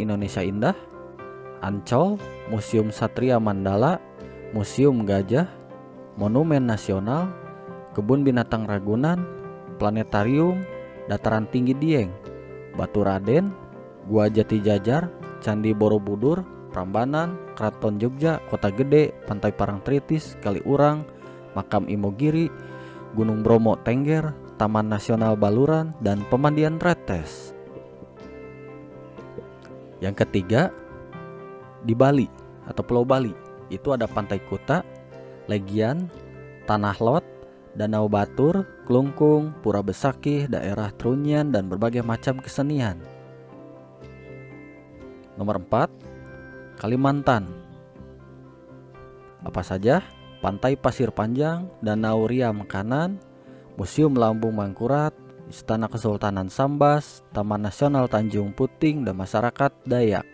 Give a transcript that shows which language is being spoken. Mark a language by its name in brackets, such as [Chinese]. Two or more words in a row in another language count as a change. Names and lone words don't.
[Indonesian] Indonesia Indah, Ancol, Museum Satria Mandala, Museum Gajah, Monumen Nasional, Kebun Binatang Ragunan, Planetarium, Dataran Tinggi Dieng, Batu Raden, Gua Jati Jajar, Candi Borobudur, Prambanan, Keraton Jogja, Kota Gede, Pantai Parangtritis, Kaliurang, Makam Imogiri, Gunung Bromo Tengger, Taman Nasional Baluran, dan Pemandian Tretes. Yang ketiga, di Bali atau Pulau Bali, itu ada Pantai Kuta, Legian, Tanah Lot, Danau Batur, Klungkung, Pura Besakih, daerah Trunyan, dan berbagai macam kesenian. Nomor 4, Kalimantan. Apa saja? Pantai Pasir Panjang, Danau Riam Kanan, Museum Lambung Mangkurat, Istana Kesultanan Sambas, Taman Nasional Tanjung Puting, dan masyarakat Dayak.